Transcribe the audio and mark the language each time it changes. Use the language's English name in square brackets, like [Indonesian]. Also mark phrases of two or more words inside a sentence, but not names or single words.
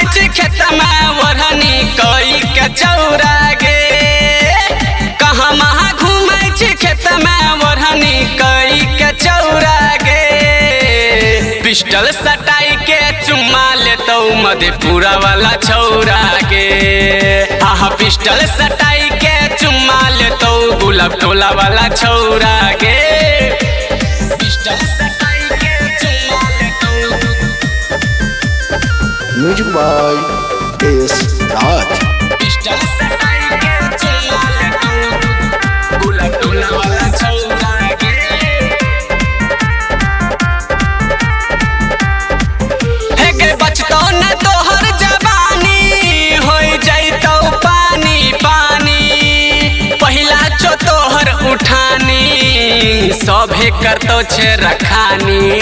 [Maithili] छी खेत में वरहनी कई के चौरा गे कहमा घुमै छी खेत में वरहनी कई के चौरा गे पिस्टल सटाई के चुम्मा लेतो मधेपुरा वाला छौरा गे हाँ पिस्टल सटाई के चुम्मा लेतो गुलाब टोला वाला छौरा गे पिस्टल सटाई के चुम्मा लेतो [English] Music by S Raj. [Maithili] पिस्टल सटाई के चुम्मा लेतो गुलाब टोला वाला छौरा गे हे गे बचतो न तोहर जवानी होई जइतो पानी पानी पहिला चो तोहर उठानी सभे करतो छे रखानी